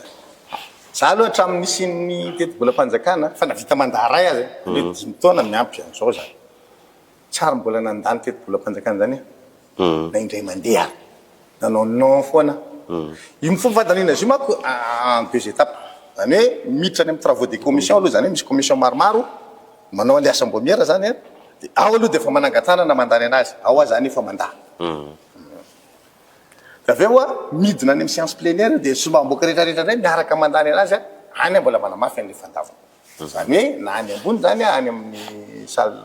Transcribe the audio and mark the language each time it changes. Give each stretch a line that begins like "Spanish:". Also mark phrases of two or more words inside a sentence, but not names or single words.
Malagasy: Za aloha hatramin'ny nisy ny teti-bolam-panjakana fa navita mandaray azy hoe 10 taona miampy an'izao zany. Tsara mbola nandany teti-bolam-panjakana zany na indray mandeha nanao non foana. Io fomba fandaniana izy io manko
French: en 2 étapes.
Malagasy: Zany hoe miditra any amin'ny
French: travaux des commissions
Malagasy: aloha zany hoe misy commission maromaro manao an'le assemblée zany dia ao aloha dia efa manangatana mandany anazy ao azy zany efa mandà. Dia avy eo midina any amin'ny
French: séance plénière
Malagasy: dia sombamboaka rehetrarehetra indray miaraka mandany anazy any mbola manamafy an'le fandavana. Zany hoe na any ambony zany any amin'ny salle